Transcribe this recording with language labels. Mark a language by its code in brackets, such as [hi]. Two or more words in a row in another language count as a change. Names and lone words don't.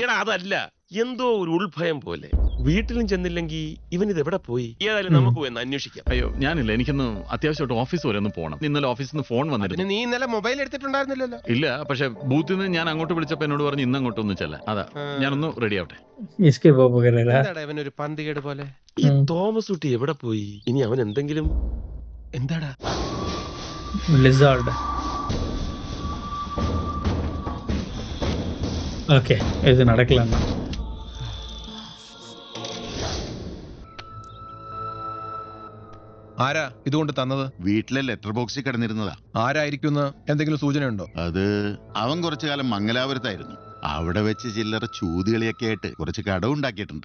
[ml] ഈടാ അതല്ല, എന്തോ ഒരു ഉൾഭയം പോലെ. വീട്ടിലും ചെന്നില്ലെങ്കിൽ ഇവൻ ഇത് എവിടെ പോയി? ഏതായാലും നമുക്ക് പോയി അന്വേഷിക്കാം. അയ്യോ, ഞാനില്ല. എനിക്കൊന്ന് അത്യാവശ്യമായിട്ട് ഓഫീസ് വരെ ഒന്ന് പോകണം. ഇന്നലെ ഓഫീസിൽ നിന്ന് ഫോൺ വന്നിരുന്നു. നീ ഇന്നലെ മൊബൈൽ എടുത്തിട്ടുണ്ടായിരുന്നില്ലല്ലോ? ഇല്ല, പക്ഷെ ബൂത്തിൽ നിന്ന് ഞാൻ അങ്ങോട്ട് വിളിച്ചപ്പോ എന്നോട് പറഞ്ഞു ഇന്ന് അങ്ങോട്ട് ഒന്ന് ചെല്ലാൻ. അതാ ഞാനൊന്ന് റെഡി ആവട്ടെ. [ta] எஸ்கேப் ஆக போகிறாரா? [ml] എന്താടാ ഇവനൊരു പന്തികേട് പോലെ? ഈ തോമസ് കുട്ടി എവിടെ പോയി? ഇനി അവൻ എന്തെങ്കിലും. എന്താടാ? [en] Lizard. OK, [ta] இது நடக்கலாம். [ml] ആരാ ഇതുകൊണ്ട് തന്നത്? വീട്ടിലെ ലെറ്റർ ബോക്സിൽ കിടന്നിരുന്നതാ. ആരായിരിക്കും? എന്തെങ്കിലും സൂചനയുണ്ടോ? അത് അവൻ കുറച്ചു കാലം മംഗലാപുരത്തായിരുന്നു. അവിടെ വെച്ച് ചില്ലറ ചൂതുകളിയൊക്കെ ആയിട്ട് കുറച്ച് കടവുണ്ടാക്കിയിട്ടുണ്ട്.